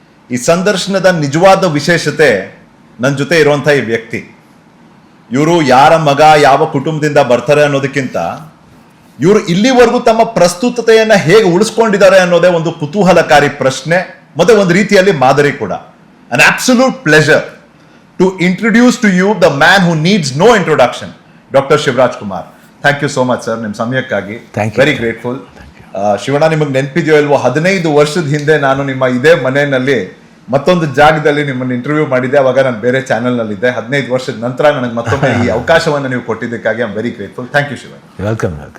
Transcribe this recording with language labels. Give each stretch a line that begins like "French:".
Kannada: ಈ ಸಂದರ್ಶನದ ನಿಜವಾದ ವಿಶೇಷತೆ ನನ್ನ ಜೊತೆ ಇರುವಂಥ ಈ ವ್ಯಕ್ತಿ. ಇವರು ಯಾರ ಮಗ, ಯಾವ ಕುಟುಂಬದಿಂದ ಬರ್ತಾರೆ ಅನ್ನೋದಕ್ಕಿಂತ ಇವರು ಇಲ್ಲಿವರೆಗೂ ತಮ್ಮ ಪ್ರಸ್ತುತತೆಯನ್ನು ಹೇಗೆ ಉಳಿಸ್ಕೊಂಡಿದ್ದಾರೆ ಅನ್ನೋದೇ ಒಂದು ಕುತೂಹಲಕಾರಿ ಪ್ರಶ್ನೆ, ಮತ್ತೆ ಒಂದು ರೀತಿಯಲ್ಲಿ ಮಾದರಿ ಕೂಡ.
English: An absolute pleasure to introduce to you the man who needs no introduction, Dr. Shivraj Kumar. Thank you so much, sir.
Kannada: ನಿಮ್ಮ ಸಮಯಕ್ಕಾಗಿ
English: Very grateful.
Kannada: ಶಿವಣ್ಣ, ನಿಮಗೆ ನೆನಪಿದೆಯೋ ಇಲ್ವೋ, 15 ವರ್ಷದ ಹಿಂದೆ ನಾನು ನಿಮ್ಮ ಇದೇ ಮನೆಯಲ್ಲಿ ಮತ್ತೊಂದು ಜಾಗದಲ್ಲಿ ನಿಮ್ಮನ್ನು ಇಂಟರ್ವ್ಯೂ ಮಾಡಿದ್ದೆ. ಅವಾಗ ನಾನು ಬೇರೆ ಚಾನೆಲ್ನಲ್ಲಿದ್ದೆ. 15 ವರ್ಷದ ನಂತರ ನನಗೆ ಮತ್ತೊಮ್ಮೆ ಈ ಅವಕಾಶವನ್ನು ನೀವು ಕೊಟ್ಟಿದ್ದಕ್ಕಾಗಿ
English: I am very grateful. Thank you Shivanna. Welcome.